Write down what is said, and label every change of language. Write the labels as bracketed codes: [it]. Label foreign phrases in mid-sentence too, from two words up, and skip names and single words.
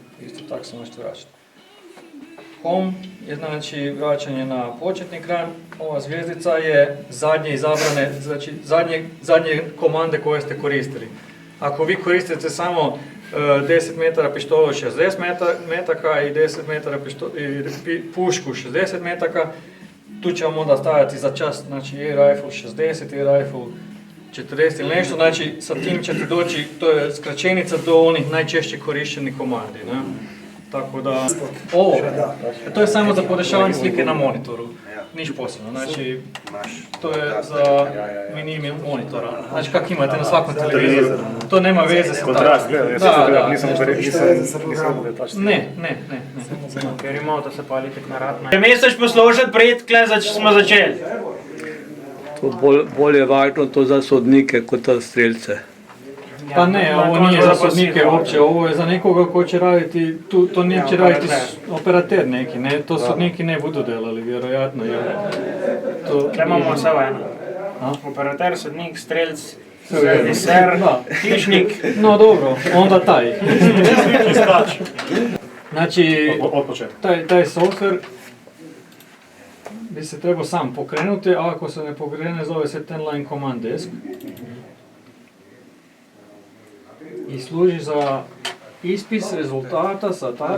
[hr] Isto tako se možete vraćati. Home je znači vraćanje na početni ekran, ova zvijezdica je zadnje izabrane, znači zadnje komande koje ste koristili. Ako vi koristite samo 10 metara pištolju 60 metaka i 10 metara pušku 60 metaka, tu će vam onda staviti za čas, znači [en] air rifle 60, air rifle 40 [hr] ili nešto, znači sa tim ćete doći, to je skraćenica do onih najčešće korištenih komandi. Ne? Tako da, ovo, to je samo za podešavanje slike na monitoru, niš posebno, znači to je za mini monitora, znači kak imate na svakom televizoru, to nema veze sa Kontrast, da, nisam ne. [sl] Ker remoto se pali tek na rad. Če misliš poslušati, pred tle smo začeli. To bolje važno to za sodnike kot za strelce. [hr] Pa ne, ovo nije za sodnike uopće, ovo je za nekoga ko će raditi, to neće raditi operater neki, ne, to sodniki ne budu delali, vjerojatno. [sl] Tle imamo vse eno. Operater, sodnik, strelc, serviser, hišnik. [hr] No dobro, onda taj. Znači, taj software bi se trebao sam pokrenuti, a ako se ne pokrene zove se Ten-Line Command Desk. I služi za ispis rezultata sa tarče.